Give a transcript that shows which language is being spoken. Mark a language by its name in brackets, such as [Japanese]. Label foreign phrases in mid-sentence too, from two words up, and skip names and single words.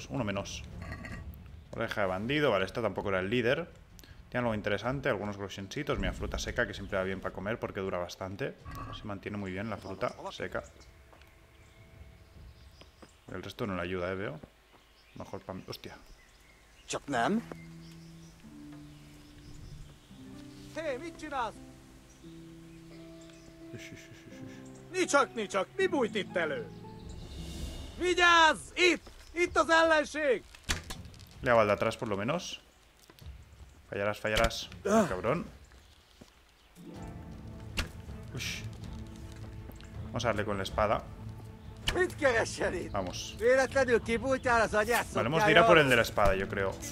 [Spanish] Uno menos. Oreja de bandido. Vale, esto tampoco era el líder. Tiene algo interesante. Algunos grosencitos. Mira, fruta seca, que siempre va bien para comer porque dura bastante. Se mantiene muy bien la fruta seca. El resto no le ayuda, veo. Mejor para mí. Hostia. [Hungarian] Nicsak, mi bújt itt elő? Vigyázz! Itt az ellenség! [Spanish] Le hago al de atrás por lo menos. Fallarás, fallarás. Cabrón. Ush. Vamos a darle con la espada. Vamos. Vale, hemos de ir a por el de la espada, yo creo.